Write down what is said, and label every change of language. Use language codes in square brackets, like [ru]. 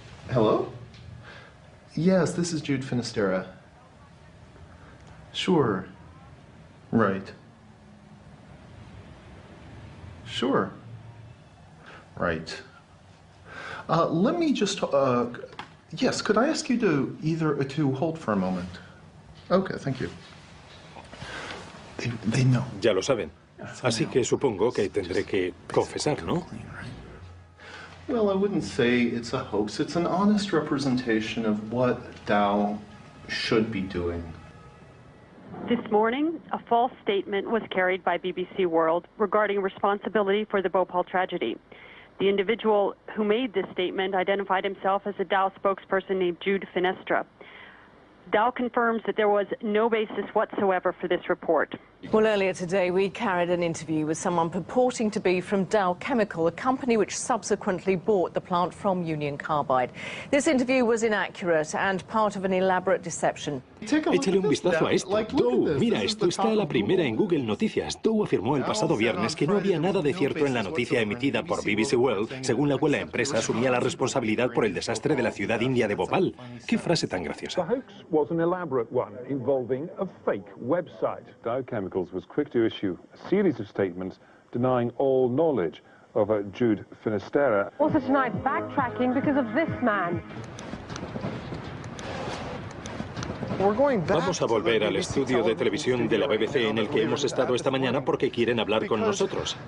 [en] Hello? Yes, this is Jude Finisterra. Sure. Right. Sure. Right. Let me just, yes, could I ask you to hold for a moment? Okay, thank you. They know. [es] Ya lo saben. Así que supongo que tendré que confesar, ¿no? [en] Well, I wouldn't say it's a hoax. It's an honest representation of what Dow should be doing. This morning, a false statement was carried by BBC World regarding responsibility for the Bhopal tragedy. The individual who made this statement identified himself as a Dow spokesperson named Jude Finestra. Dow confirms that there was no basis whatsoever for this report. Well, earlier today, we carried an interview with someone purporting to be from Dow Chemical, a company which subsequently bought the plant from Union Carbide. This interview was inaccurate and part of an elaborate deception. [es] Échale un vistazo a esto. Dow, mira, esto está a la primera en Google Noticias. Dow afirmó el pasado viernes que no había nada de cierto en la noticia emitida por BBC World, según la cual la empresa asumía la responsabilidad por el desastre de la ciudad india de Bhopal. ¡Qué frase tan graciosa! [en] Was an elaborate one involving a fake website. Dow Chemicals was quick to issue a series of statements denying all knowledge of Jude Finisterra. Also tonight, backtracking because of this man. [es] Vamos a volver al estudio de televisión de la BBC en el que hemos estado esta mañana porque quieren hablar con nosotros.